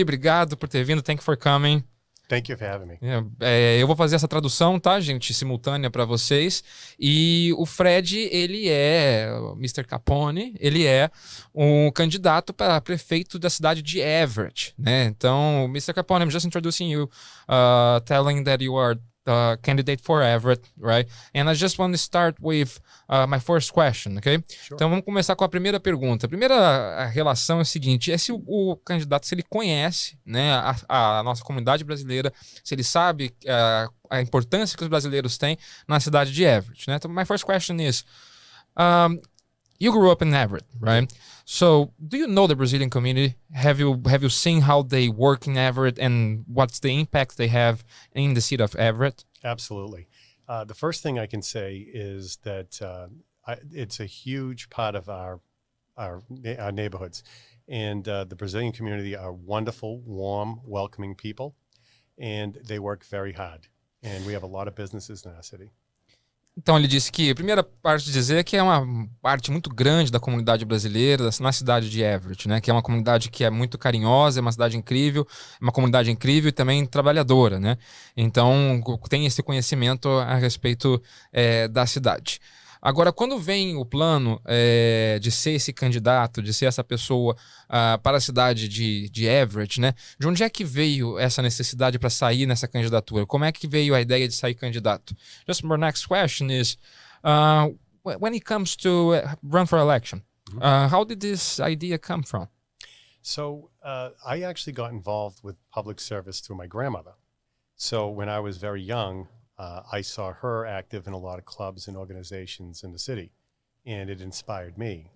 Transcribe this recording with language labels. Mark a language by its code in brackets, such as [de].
[pt] Obrigado por ter vindo. [en] Thank you for coming. Thank you for having me. [pt] Eu vou fazer essa tradução, tá, gente, simultânea para vocês. E o Fred, ele é, o Mr. Capone, ele é um candidato para prefeito da cidade de Everett, né? Então, Mr. [en] Capone, I'm just introducing you, telling that you are the candidate for Everett, right? And I just want to start with my first question, okay? Sure. [pt] Então vamos começar com a primeira pergunta. A primeira relação é o seguinte, se o candidato, se ele conhece, né, a nossa comunidade brasileira, se ele sabe a importância que os brasileiros têm na cidade de Everett, né? [en] Então my first question is, you grew up in Everett, right? So, do you know the Brazilian community? Have you seen how they work in Everett and what's the impact they have in the city of Everett? Absolutely. The first thing I can say is that it's a huge part of our neighborhoods, and the Brazilian community are wonderful, warm, welcoming people, and they work very hard. And we have a lot of businesses in our city. [pt] Então ele disse que a primeira parte de dizer que é uma parte muito grande da comunidade brasileira na cidade de Everett, né? Que é uma comunidade que é muito carinhosa, é uma cidade incrível, uma comunidade incrível e também trabalhadora, né? Então tem esse conhecimento a respeito da cidade. Agora, quando vem o plano de ser esse candidato, de ser essa pessoa para a cidade de Everett, né? De onde é que veio essa necessidade para sair nessa candidatura? Como é que veio a ideia de sair candidato? [en] Just my next question is, when it comes to run for election, how did this idea come from? So I actually got involved with public service through my grandmother. So when I was very young, I saw her active in a lot of clubs and organizations in the city, and it inspired me.